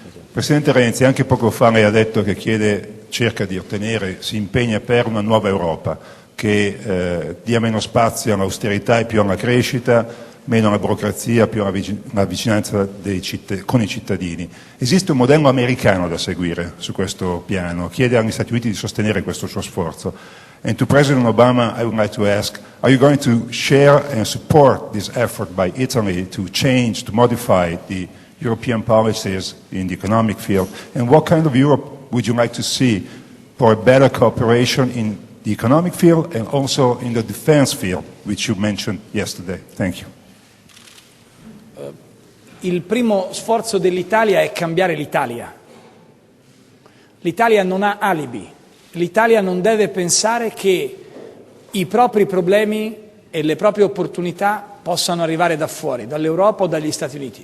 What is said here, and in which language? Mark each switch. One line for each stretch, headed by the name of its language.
Italian: Presidente Renzi, anche poco fa lei ha detto che cerca di ottenere, si impegna per una nuova Europa che dia meno spazio all'austerità e più alla crescita, meno alla burocrazia, più alla vicinanza con i cittadini. Esiste un modello americano da seguire su questo piano, chiede agli Stati Uniti di sostenere questo suo sforzo.
English: And to President Obama, I would like to ask, are you going to share and support this effort by Italy to change, to modify the European policies in the economic field? And what kind of Europe would you like to see for a better cooperation in the economic field and also in the defense field, which you mentioned yesterday? Thank you.
Italian: Il primo sforzo dell'Italia è cambiare l'Italia. L'Italia non ha alibi. L'Italia non deve pensare che i propri problemi e le proprie opportunità possano arrivare da fuori, dall'Europa o dagli Stati Uniti.